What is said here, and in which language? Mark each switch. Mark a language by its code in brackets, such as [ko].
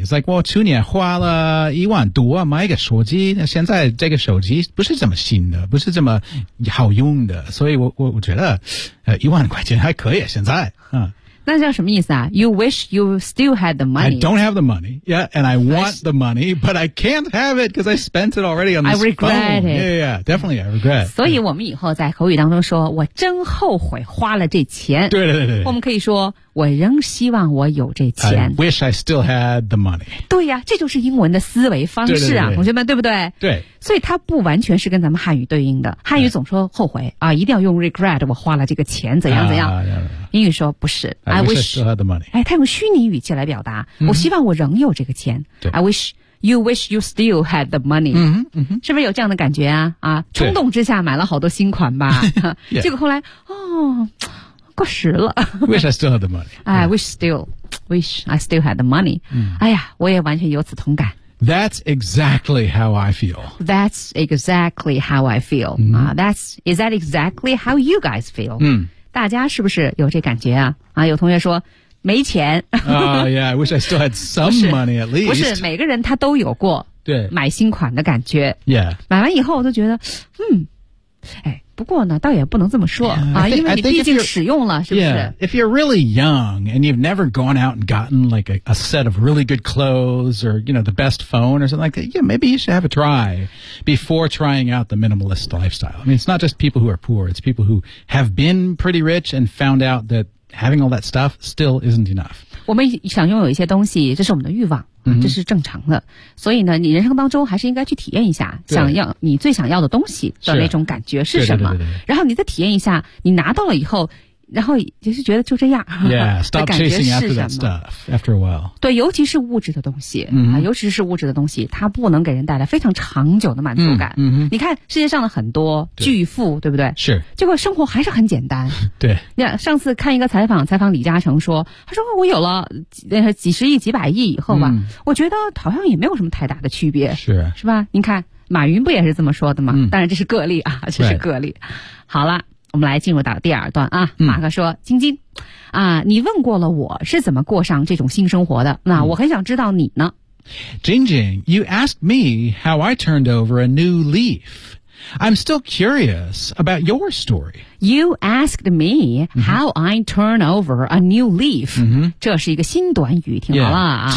[en] It's like, [zh] 我去年花了一万多买一个手机现在这个手机不是这么新的不是这么好用的所以我觉得一万块钱还可以现在。那叫什么意思啊 ? [en] You wish you still had the money. I don't have the money, yeah, and I want the money, but I can't have it because I spent it already on this phone. I regret it. Yeah, yeah, definitely I regret. [zh] 所以我们以后在口语当中说我真后悔花了这钱。对对对对。我们可以说我仍希望我有这钱。 [en] I wish I still had the money. [zh] 对呀、啊、这就是英文的思维方式啊对对对对同学们对不对对。所以它不完全是跟咱们汉语对应的。汉语总说后悔啊一定要用 regret, 我花了这个钱怎样怎样。英语说不是 [en] I wish I still had the money. [zh] 哎它用虚拟语气来表达、 mm-hmm. 我希望我仍有这个钱。 [en] I wish you wish you still had the money.、 Mm-hmm, mm-hmm. [zh] 是不是有这样的感觉啊啊冲动之下买了好多新款吧。 [en] yeah. [zh] 结果后来哦过时了。 [en] wish I still had the money. I wish I still had the money.、 Mm. [zh] 哎呀我也完全有此同感。 [en] That's exactly how I feel. That's exactly how I feel.、 Mm. Is that exactly how you guys feel?、 Mm. [zh] 大家是不是有这感觉啊啊有同学说没钱。 [en] yeah, I wish I still had some money at least. [zh] 不是每个人他都有过对买新款的感觉。 [en] Yeah. [zh] 买完以后我都觉得不过呢倒也不能这么说 [en] yeah, [zh] 啊因为你毕竟使用了是不是 [en] yeah, if you're really young and you've never gone out and gotten like a set of really good clothes or, you know, the best phone or something like that, yeah, maybe you should have a try before trying out the minimalist lifestyle. I mean, it's not just people who are poor, it's people who have been pretty rich and found out that having all that stuff still isn't enough. [zh] 我们想拥有一些东西这是我们的欲望。这是正常的、 mm-hmm. 所以呢你人生当中还是应该去体验一下想要你最想要的东西的那种感觉是什么对对对对对然后你再体验一下你拿到了以后然后就是觉得就这样 [en] yeah, stop chasing after that stuff after a while [zh] 对尤其是物质的东西、 mm-hmm. 尤其是物质的东西它不能给人带来非常长久的满足感、 mm-hmm. 你看世界上的很多巨富 对不对是结果生活还是很简单对你看上次看一个采访李嘉诚说他说我有了几十亿几百亿以后吧、 mm. 我觉得好像也没有什么太大的区别是吧你看马云不也是这么说的吗、 mm. 当然这是个例啊这是个例、 [en] right. [zh] 好了我们来进入到第二段啊马克说、嗯、晶晶啊你问过了我是怎么过上这种新生活的那我很想知道你呢。 [en] 晶晶 you asked me how I turned over a new leaf. I'm still curious about your story. You asked me how I turn over a new leaf. [zh] 这是一个新短语，听好了啊。